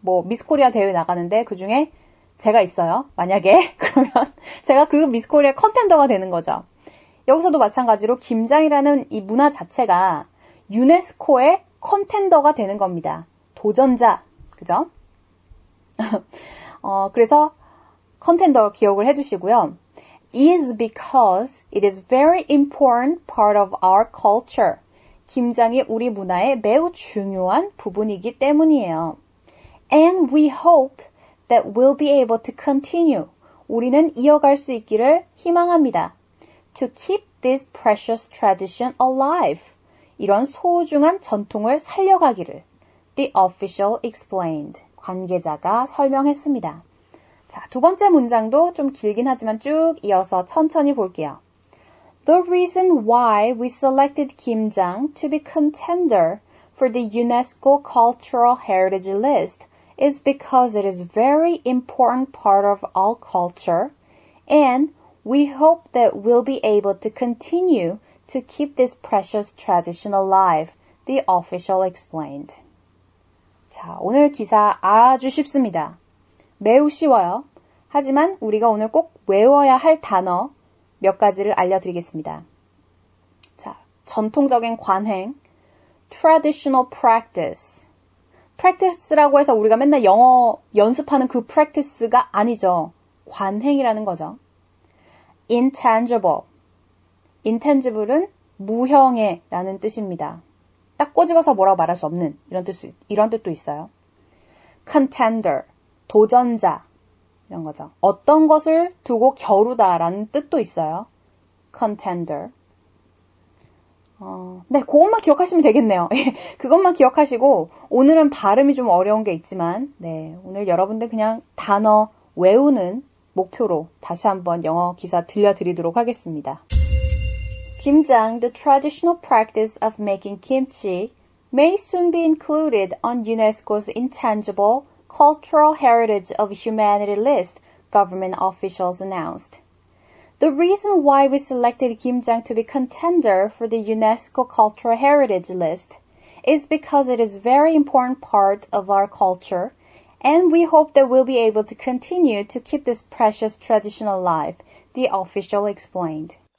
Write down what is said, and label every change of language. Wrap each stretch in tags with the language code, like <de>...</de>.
<ko>미스코리아 대회 나가는데 그 중에 제가 있어요. 만약에 그러면 제가 그 미스코리아 컨텐더가 되는 거죠. 여기서도 마찬가지로 김장이라는 이 문화 자체가 유네스코의 컨텐더가 되는 겁니다. 도전자, 그죠? 그래서 컨텐더 기억을 해주시고요.</ko> <en>is because it is very important part of our culture.</en> <ko>김장이 우리 문화의 매우 중요한 부분이기 때문이에요.</ko> <en>And we hope that we'll be able to continue.</en> <ko>우리는 이어갈 수 있기를 희망합니다.</ko> <en>To keep this precious tradition alive.</en> <ko>이런 소중한 전통을 살려가기를.</ko> <en>The official explained.</en> <ko>관계자가 설명했습니다. 자, 두 번째 문장도 좀 길긴 하지만 쭉 이어서 천천히 볼게요.</ko> <en>The reason why we selected 김장 to be contender for the UNESCO Cultural Heritage List is because it is a very important part of our culture, and we hope that we'll be able to continue to keep this precious tradition alive, the official explained.</en> <ko>자, 오늘 기사 아주 쉽습니다. 매우 쉬워요. 하지만 우리가 오늘 꼭 외워야 할 단어 몇 가지를 알려드리겠습니다. 자, 전통적인 관행, traditional practice. practice라고 해서 우리가 맨날 영어 연습하는 그 practice가 아니죠. 관행이라는 거죠. intangible. intangible은 무형의 라는 뜻입니다. 딱 꼬집어서 뭐라고 말할 수 없는 이런 뜻도 있어요. contender. 도전자. 이런 거죠. 어떤 것을 두고 겨루다라는 뜻도 있어요. contender. 네, 그것만 기억하시면 되겠네요. 그것만 기억하시고 오늘은 발음이 좀 어려운 게 있지만 네, 오늘 여러분들 그냥 단어 외우는 목표로 다시 한번 영어 기사 들려드리도록 하겠습니다.</ko> <en>김장, the traditional practice of making kimchi, may soon be included on UNESCO's intangible Cultural Heritage of Humanity list, government officials announced. The reason why we selected 김장 to be contender for the UNESCO Cultural Heritage list is because it is a very important part of our culture, and we hope that we'll be able to continue to keep this precious tradition alive, the official explained.</en>